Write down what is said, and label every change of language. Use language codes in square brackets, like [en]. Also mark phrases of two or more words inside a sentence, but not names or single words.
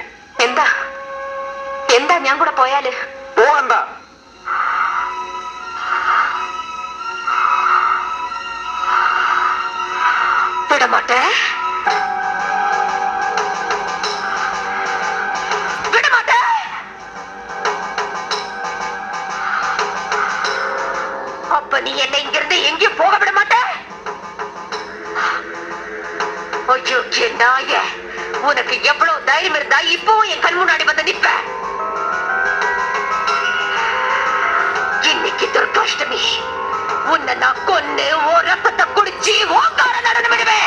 [ml] എന്താ എന്താ ഞാൻ കൂടെ പോയാല്? പോണ്ട. [ta] விடமாட்டே, விடமாட்டே. அப்ப நீ என்னை இங்கிருந்து எங்கேயும் போக விட மாட்ட? ஐயோ நாய, உனக்கு எவ்வளவு தைரியம் இருந்தா இப்பவும் என் கண் முன்னாடி வந்து நிப்ப? இன்னைக்கு துர்காஷ்டமி, உன்னை நான் கொன்னு ஓ ரத்தத்தை குடிச்சு ஓங்கார நடனம் விடுவேன்.